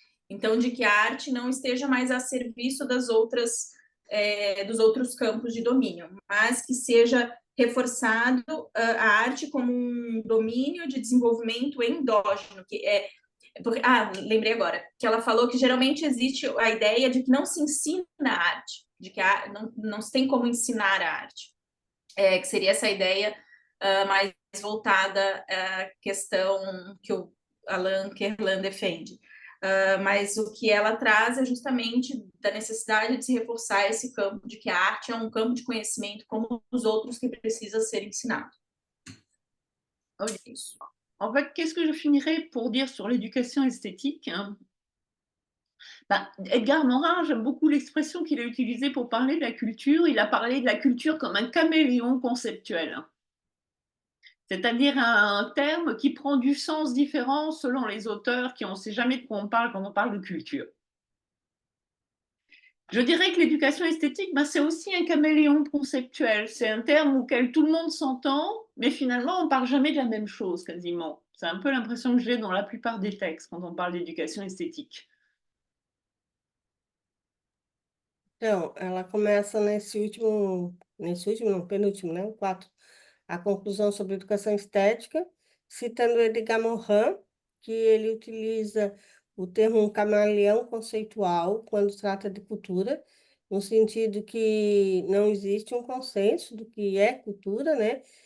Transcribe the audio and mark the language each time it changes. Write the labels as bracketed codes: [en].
[pt] Então, de que a arte não esteja mais a serviço dos outros campos de domínio, mas que seja reforçado a arte como um domínio de desenvolvimento endógeno, que é lembrei agora, que ela falou que geralmente existe a ideia de que não se ensina a arte, de que não se tem como ensinar a arte, que seria essa ideia mais voltada à questão que o Alain Kerlan defende. Mas o que ela traz é justamente da necessidade de se reforçar esse campo, de que a arte é um campo de conhecimento como os outros que precisa ser ensinado. Olha isso. [fr] En fait, qu'est-ce que je finirais pour dire sur l'éducation esthétique, hein? Edgar Morin, j'aime beaucoup l'expression qu'il a utilisée pour parler de la culture. Il a parlé de la culture comme un caméléon conceptuel. C'est-à-dire un terme qui prend du sens différent selon les auteurs, on ne sait jamais de quoi on parle quand on parle de culture. Je dirais que l'éducation esthétique, c'est aussi un caméléon conceptuel. C'est un terme auquel tout le monde s'entend, mais finalement, on ne parle jamais de la même chose, quasiment. C'est un peu l'impression que j'ai dans la plupart des textes quand on parle d'éducation esthétique. [pt] Então, ela começa não, penúltimo, né? O 4, a conclusão sobre educação estética, citando Edgar Morin, que ele utiliza o termo camaleão conceitual quando trata de cultura, no sentido que não existe um consenso do que é cultura, né?